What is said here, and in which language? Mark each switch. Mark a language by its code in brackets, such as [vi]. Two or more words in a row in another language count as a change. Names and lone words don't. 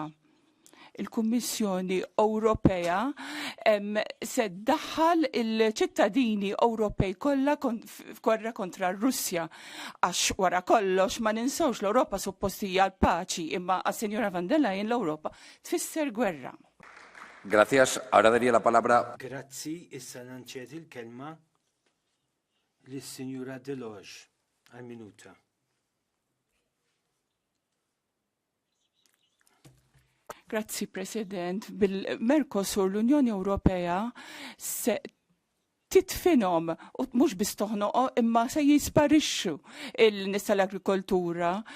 [mt] Il-Kummissjoni Ewropea se ddaħħal il-ċittadini Ewropej kollha korra kontra r-Russja għax wara kollox ma ninsawx l-Ewropa suppost hija l-paċi imma għas-Sinjora van der Leyen l-Ewropa tfisser gwerra. [es] Gracias. Ahora daría la palabra. [mt] Grazzi, issa nanċedi l-kelma lis-Sinjura Deloge għal-minuta. Grazzi, President. Bil-Mercosur l-Unjoni Ewropea se titfinhom u mhux biss toħnoq imma se jisparixxu il-nisa l-agrikoltura.